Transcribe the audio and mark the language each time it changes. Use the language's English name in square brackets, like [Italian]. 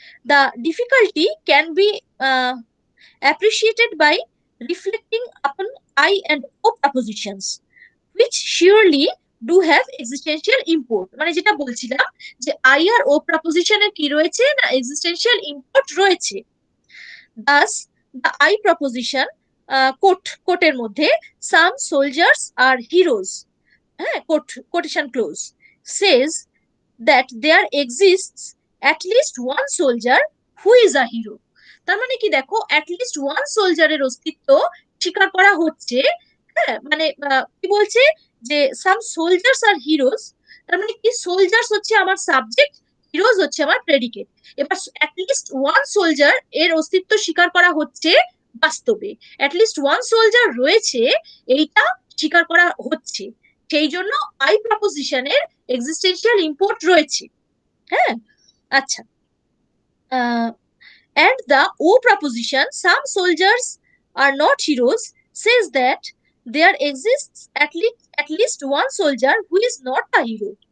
[English] The difficulty can be appreciated by reflecting upon I and O propositions, which surely do have existential import। [Bangla] মানে যেটা বলছিলাম যে I আর ও প্রপোজিশনের কি রয়েছে না, এক্সিস্টেন্সিয়াল ইম্পোর্ট রয়েছে। [English] thus the I proposition, [Bangla] কোটের মধ্যে [English] Some soldiers are heroes, হ্যাঁ, quotation close, says that there exists at least one soldier who is a hero. [Bangla] তার মানে কি, দেখো, অ্যাট লিস্ট ওয়ান সোলজারের অস্তিত্ব স্বীকার করা হচ্ছে। হ্যাঁ, মানে কি বলছে যে [English] some soldiers are heroes, [Bangla] তার মানে কি, সোলজার্স হচ্ছে আমার সাবজেক্ট, হিরোজ হচ্ছে আমার প্রেডিকেট। এবার অ্যাটলিস্ট ওয়ান সোলজার এর অস্তিত্ব স্বীকার করা হচ্ছে বাস্তবে, অ্যাটলিস্ট ওয়ান সোলজার রয়েছে এইটা স্বীকার করা হচ্ছে, সেই জন্য আই প্রপোজিশনের এক্সিস্টেন্সিয়াল ইম্পোর্ট রয়েছে। [English] হ্যাঁ, আচ্ছা, and the O proposition, some soldiers are not heroes, says that there exists at least one soldier who is not a hero।